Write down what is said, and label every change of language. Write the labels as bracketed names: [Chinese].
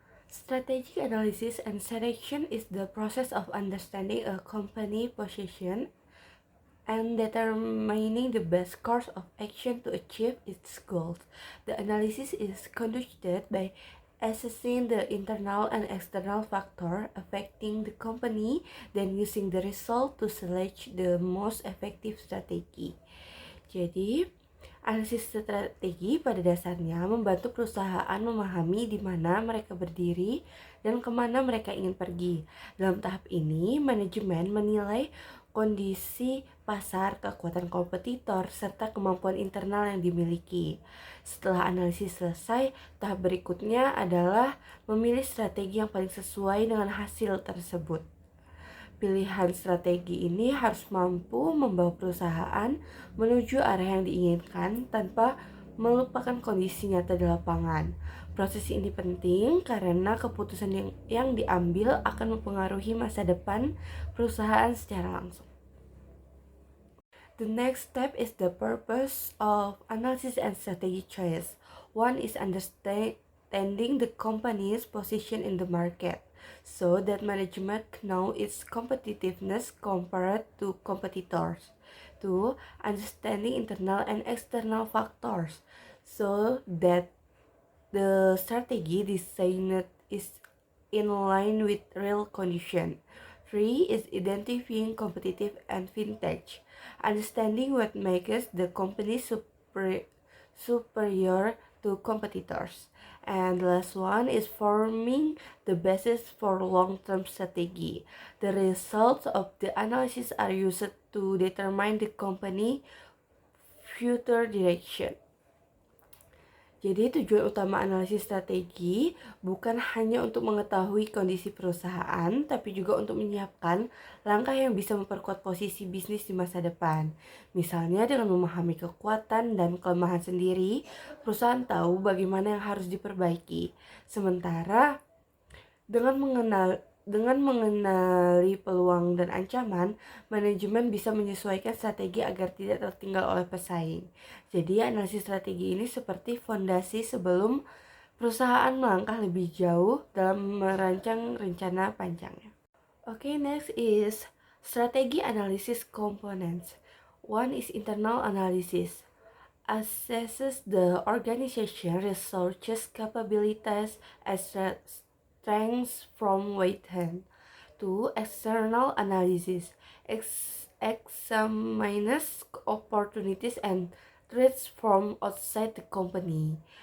[English] Strategic analysis and selection is the process of understanding a company position and determining the best course of action to achieve its goals. The analysis is conducted by assessing the internal and external factor affecting the company, then using the result to select the most effective strategy. [Indonesian] Jadi, analisis strategi pada dasarnya membantu perusahaan memahami di mana mereka berdiri dan kemana mereka ingin pergi. Dalam tahap ini, manajemen menilai kondisi pasar, kekuatan kompetitor, serta kemampuan internal yang dimiliki. Setelah analisis selesai, tahap berikutnya adalah memilih strategi yang paling sesuai dengan hasil tersebut. Pilihan strategi ini harus mampu membawa perusahaan menuju arah yang diinginkan tanpa melupakan kondisi nyata di lapangan. Proses ini penting karena keputusan yang diambil akan mempengaruhi masa depan perusahaan secara langsung. [English] The next step is the purpose of analysis and strategy choice. One is understanding the company's position in the market, so that management know its competitiveness compared to competitors. Two, understanding internal and external factors, so that the strategy designed is in line with real condition. Three is identifying competitive advantage, understanding what makes the company superior to competitors. And the last one is forming the basis for long-term strategy. The results of the analysis are used to determine the company future direction. [Indonesian] Jadi tujuan utama analisis strategi bukan hanya untuk mengetahui kondisi perusahaan, tapi juga untuk menyiapkan langkah yang bisa memperkuat posisi bisnis di masa depan. Misalnya dengan memahami kekuatan dan kelemahan sendiri, perusahaan tahu bagaimana yang harus diperbaiki. Sementara dengan mengenali peluang dan ancaman, manajemen bisa menyesuaikan strategi agar tidak tertinggal oleh pesaing. Jadi analisis strategi ini seperti fondasi sebelum perusahaan melangkah lebih jauh dalam merancang rencana panjangnya. [English] Okay, next is strategy analysis components. One is internal analysis. Assesses the organization resources, capabilities, and strengths from within. To external analysis, examines opportunities and threats from outside the company.